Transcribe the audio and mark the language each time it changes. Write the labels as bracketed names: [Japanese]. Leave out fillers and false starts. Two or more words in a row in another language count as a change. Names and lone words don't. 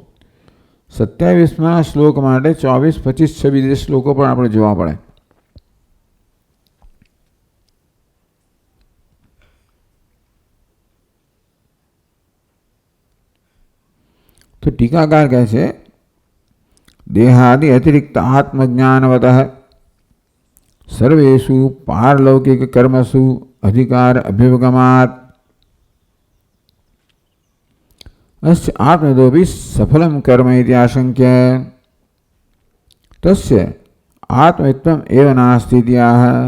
[Gujarati] 27મા શ્લોક માટે 24, 25, 26 શ્લોકો પણ આપણે જોવા પડે. તો ટીકાકાર કહે છે [Sanskrit] દેહાદિ અતિરિક્ત આત્મજ્ઞાનવતઃ सर्वेषु पारलौकिक कर्मसु अधिकार अभ्युपगमात् अस्य आत्मदोपि सफलं कर्म इति आशंक्य तस्य आत्मत्वम् एव नास्ति इति आह.